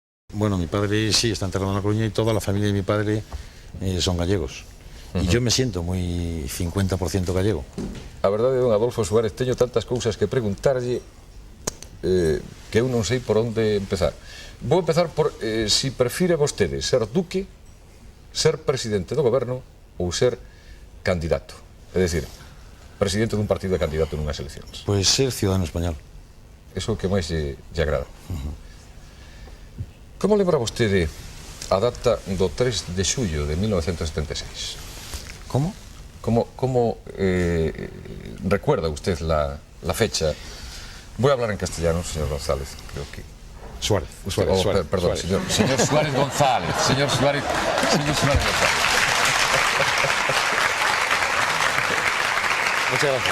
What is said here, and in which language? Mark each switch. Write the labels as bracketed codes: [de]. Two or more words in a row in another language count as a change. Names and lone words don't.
[es] Bueno, mi padre sí está enterrado en La Coruña y toda la familia de mi padre son gallegos. E yo me siento moi 50% gallego. [gl] A verdade, don Adolfo Suárez, teño tantas cousas que preguntarlle que eu non sei por onde empezar. Vou empezar por si prefire vostede ser duque, ser presidente do goberno ou ser candidato. É dicir, presidente dun partido e candidato nunhas eleccións. Pois ser [es] ciudadano español. [gl] Iso que máis lle agrada. Como lembra vostede a data do 3 de xullo de 1976? [es] ¿Cómo? ¿Cómo recuerda usted la fecha? Voy a hablar en castellano, señor González, creo que... Suárez. Perdón, Suárez. Señor Suárez González. Señor Suárez González. Muchas gracias.